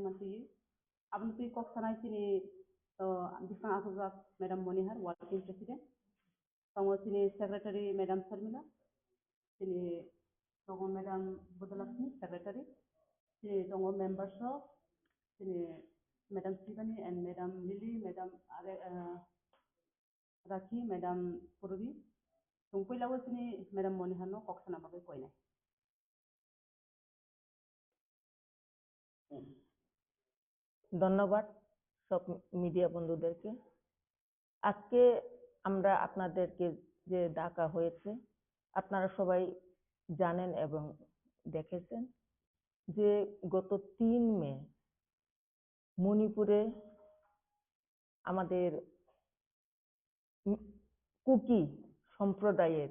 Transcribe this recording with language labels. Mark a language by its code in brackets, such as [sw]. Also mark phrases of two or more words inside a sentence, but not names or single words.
[trp] मानसि आपन तुई कक सानाय दिनै बिफां आखुजाक मैडम मनिहार [en] working president [trp] तंगो दिनै सेक्रेटारि मैडम शर्मिला दिनै दङ मैडम बुद्धलक्ष्मी सेक्रेटारि दिनै दङ [en] members of [trp] दिनै मैडम शिवानी एंड मैडम लिली मैडम राखी मैडम पुरबी जों पहिलाबो दिनै मैडम मनिहार न कक्सना बागै कयनाय [bn] ধন্যবাদ সব মিডিয়া বন্ধুদেরকে আজকে আমরা আপনাদেরকে যে ডাকা হয়েছে আপনারা সবাই জানেন এবং দেখেছেন যে গত 3 মে মণিপুরে আমাদের কুকি সম্প্রদায়ের